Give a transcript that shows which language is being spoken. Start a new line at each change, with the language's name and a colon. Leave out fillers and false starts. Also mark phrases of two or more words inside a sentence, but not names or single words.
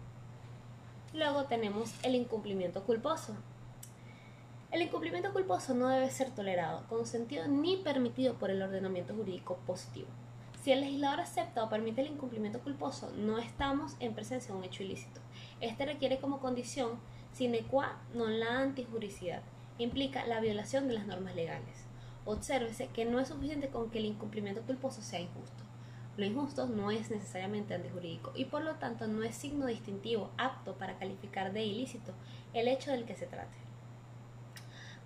Spanish: Luego tenemos el incumplimiento culposo. El incumplimiento culposo no debe ser tolerado, consentido ni permitido por el ordenamiento jurídico positivo. Si el legislador acepta o permite el incumplimiento culposo, no estamos en presencia de un hecho ilícito. Este requiere como condición
Latin: sine qua non
Spanish: la antijuricidad. Implica la violación de las normas legales. Obsérvese que no es suficiente con que el incumplimiento culposo sea injusto. Lo injusto no es necesariamente antijurídico y por lo tanto no es signo distintivo apto para calificar de ilícito el hecho del que se trate.